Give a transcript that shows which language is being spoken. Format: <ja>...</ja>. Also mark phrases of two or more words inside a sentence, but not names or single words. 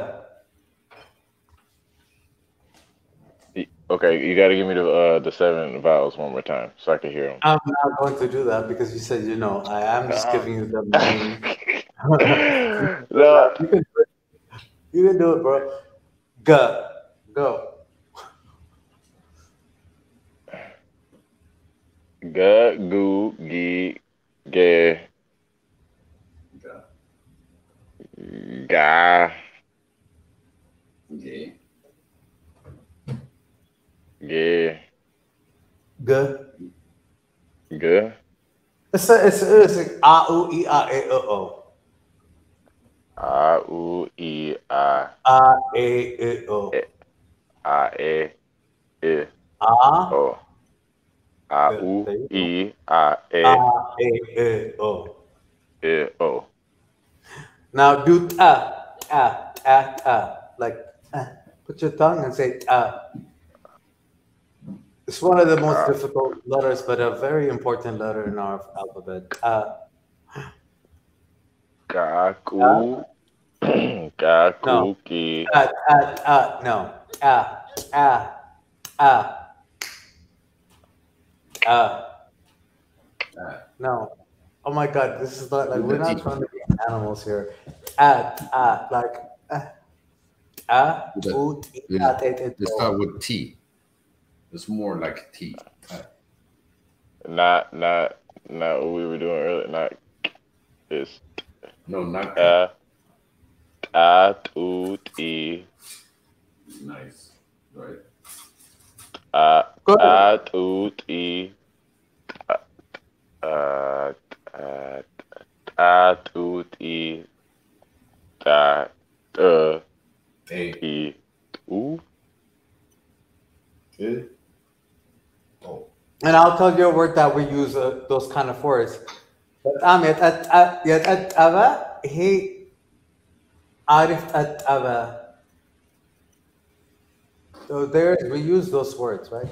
<en>Okay, you got to give me the 7 vowels one more time so I can hear them. I'm not going to do that because you said you know. I am just giving you the main. No. You can do it. You can do it, bro. G. Go. Ga, gu, gi, ge, ga, Okay. ge, G. ge, It's a A, U, I, A, E, O. a, u, I, a, A, E, O. e, a, e, I, A. o. A, Good. u, There you go. I, a, A, e, E, O. I, o. Now do like put your tongue and say It's one of the most Ka, difficult letters, but a very important letter in our alphabet. ka, ku, ka, No, ku, ki, no, no. Oh my God, this is not like With we're the not T. trying to be animals here. Like With the, oot, yeah, te, they start with T. It's more like T. not what we were doing earlier. Not this. No, not Tu, ti, nice. Right. Go ahead. tu, ti, tu, ti, ta, Hey. ti, tu. Oh. And I'll tell you a word that we use those kind of words. He عارف أبا. So there we use those words, right?</en>